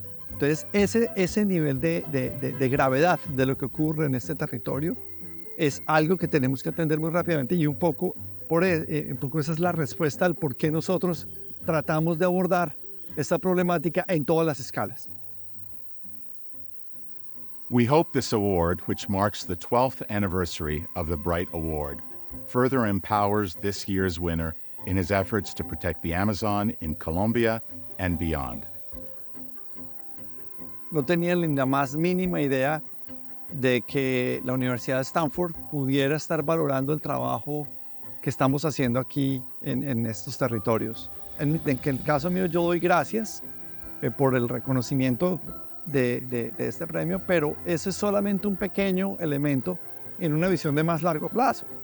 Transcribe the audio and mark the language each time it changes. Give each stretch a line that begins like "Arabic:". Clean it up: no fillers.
Spanish: Entonces, ese nivel de gravedad de lo que ocurre en este territorio es algo que tenemos que atender muy rápidamente y un poco esa es la respuesta al por qué nosotros tratamos de abordar esta problemática en todas las escalas.
English: We hope this award, which marks the 12th anniversary of the Bright Award, further empowers this year's winner in his efforts to protect the Amazon in Colombia and beyond.
Spanish: No tenía ni la más mínima idea de que la Universidad de Stanford pudiera estar valorando el trabajo que estamos haciendo aquí en estos territorios. En el caso mío yo doy gracias por el reconocimiento de este premio, pero ese es solamente un pequeño elemento en una visión de más largo plazo.